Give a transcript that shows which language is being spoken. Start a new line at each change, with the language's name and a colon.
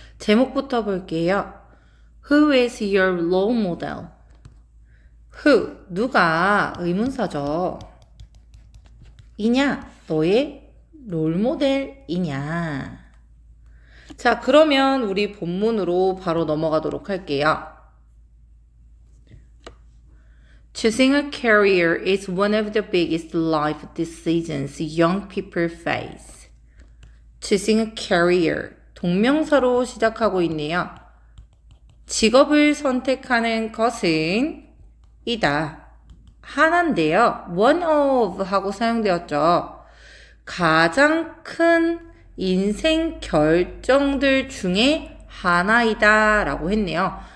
Korean: 제목부터 볼게요.
English: Who is your role model?
Korean: Who, 누가 의문사죠. 이냐, 너의 롤모델이냐. 자, 그러면 우리 본문으로 바로 넘어가도록 할게요.
English: Choosing a career is one of the biggest life decisions young people face. Choosing a career,
Korean: 동명사로 시작하고 있네요. 직업을 선택하는 것은 이다. 하나인데요. one of 하고 사용되었죠. 가장 큰 인생 결정들 중에 하나이다 라고 했네요.